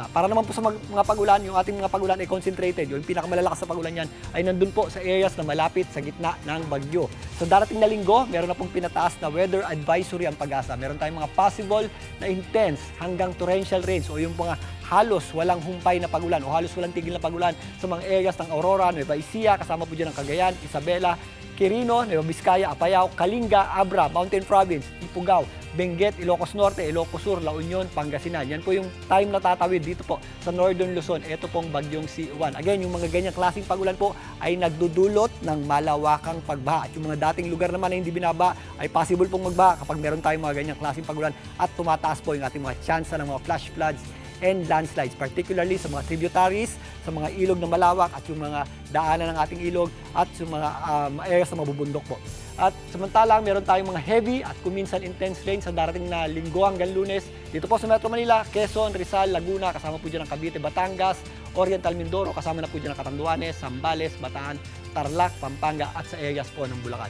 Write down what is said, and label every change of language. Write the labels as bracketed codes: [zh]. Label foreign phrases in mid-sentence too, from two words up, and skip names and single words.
[tl] Para naman po sa mga pagulan, yung ating mga pagulan ay concentrated. Yung pinakamalalakas na pagulan yan ay nandun po sa areas na malapit sa gitna ng bagyo. So darating na linggo, meron na pong pinataas na [en] weather advisory [tl] ang Pag-asa. Meron tayong mga possible na intense hanggang [en] torrential rains [tl] o yung mga halos walang humpay na pagulan o halos walang tigil na pagulan sa mga areas ng Aurora, Nueva Ecija, kasama po dyan ang Cagayan, Isabela, Quirino, Nueva Vizcaya, Apayao, Kalinga, Abra, Mountain Province, Ifugao, Benguet, Ilocos Norte, Ilocos Sur, La Union, Pangasinan. Yan po yung time na tatawid dito po sa Northern Luzon. Ito pong bagyong C1. Again, yung mga ganyang klaseng pagulan po ay nagdudulot ng malawakang pagbaha. At yung mga dating lugar naman na hindi binaba ay possible pong magbaha kapag meron tayong mga ganyang klaseng pagulan at tumataas po yung ating mga tsansa ng mga [en] flash floods and landslides, [tl] particularly sa mga tributaries, sa mga ilog na malawak at yung mga daanan ng ating ilog at yung mga areas na mabubundok po. At samantalang meron tayong mga heavy at kuminsan [en] intense rain [tl] sa darating na linggo hanggang Lunes dito po sa Metro Manila, Quezon, Rizal, Laguna, kasama po dyan ang Cavite, Batangas, Oriental Mindoro, kasama na po dyan ang Catanduanes, Zambales, Bataan, Tarlac, Pampanga at sa areas po ng Bulacan.